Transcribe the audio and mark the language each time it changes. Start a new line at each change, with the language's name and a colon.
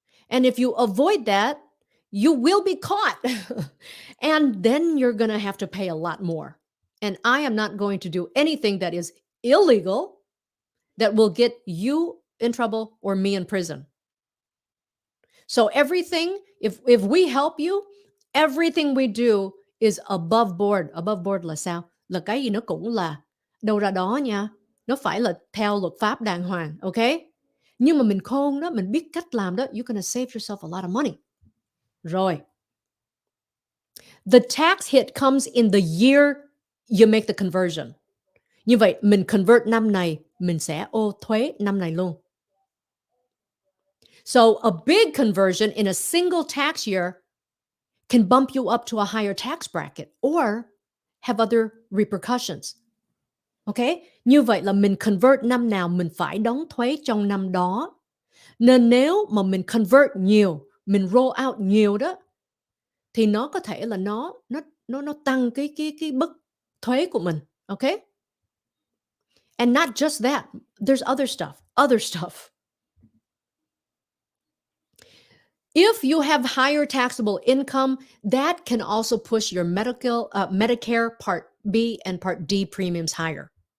English: And if you avoid that, you will be caught. And then you're going to have to pay a lot more. And I am not going to do anything that is illegal that will get you in trouble or me in prison. So everything, if we help you, everything we do is above board. Above board
Vietnamese: là sao? Là cái gì nó cũng là đâu ra đó nha. Nó phải là theo luật pháp đàng hoàng, okay? Nhưng mà mình khôn đó, mình biết cách làm đó,
English: you're gonna save yourself a lot of money.
Vietnamese: Rồi.
English: The tax hit comes in the year you make the conversion.
Vietnamese: Như vậy, mình convert năm này, mình sẽ ô thuế năm này luôn.
English: So a big conversion in a single tax year can bump you up to a higher tax bracket or have other repercussions. Okay?
Vietnamese: Như vậy là mình convert năm nào mình phải đóng thuế trong năm đó. Nên nếu mà mình convert nhiều, mình roll out nhiều đó, thì nó có thể là nó tăng cái mức thuế của mình. Okay?
English: And not just that, there's other stuff. If you have higher taxable income, that can also push your Medicare Part B and Part D premiums higher.